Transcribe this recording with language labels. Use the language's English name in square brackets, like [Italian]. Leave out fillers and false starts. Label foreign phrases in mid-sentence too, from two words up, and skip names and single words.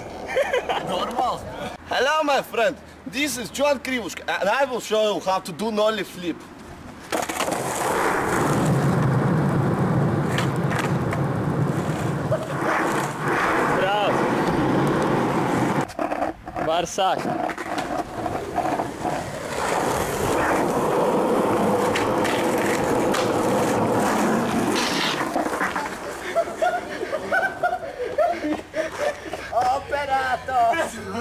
[Latvian] Normāls. [English] Hello, my friend. This is John Krivushka, and I will show you how to do nollie flip. Bravo! [Latvian] Var sākt. Operators!